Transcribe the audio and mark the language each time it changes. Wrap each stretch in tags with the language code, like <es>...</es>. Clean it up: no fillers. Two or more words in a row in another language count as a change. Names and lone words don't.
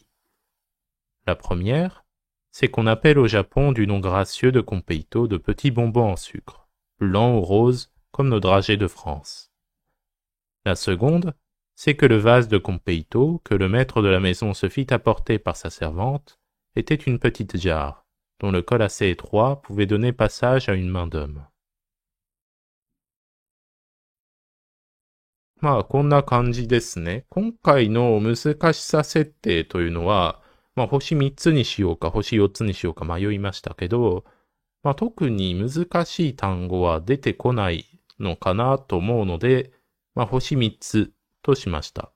<fr>La première, c'est qu'on appelle au Japon du nom gracieux de Compeito de petits bonbons en sucre, blancs ou roses comme nos dragées de France. La seconde, c'est que le vase de Compeito, que le maître de la maison se fit apporter par sa servante, était une petite jarre, dont le col assez étroit pouvait donner passage à une main d'homme.</fr> <ja>まあ、こんな感じですね。今回の難しさ設定というのは、まあ、星3つにしようか、星4つにしようか迷いましたけど、まあ、特に難しい単語は出てこないのかなと思うので、まあ、星3つとしました。</ja>